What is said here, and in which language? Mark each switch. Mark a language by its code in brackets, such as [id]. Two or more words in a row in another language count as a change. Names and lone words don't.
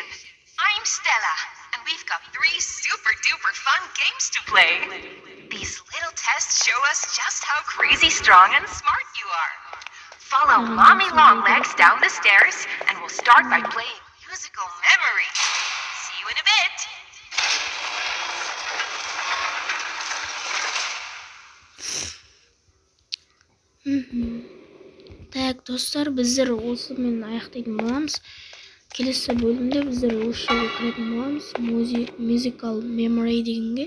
[en] I'm Stella, and we've got 3 super duper fun games to play. These little tests show us just how crazy strong and smart you are. Follow Mommy Longlegs down the stairs, and we'll start by playing musical memory. See you in a bit. [kk] Так, достар, біздер осымен аяқтайтын боламыз. Келесі бөлімде біздер осы жерге кіретін боламыз. [en] Musical memory [kk] дегенге.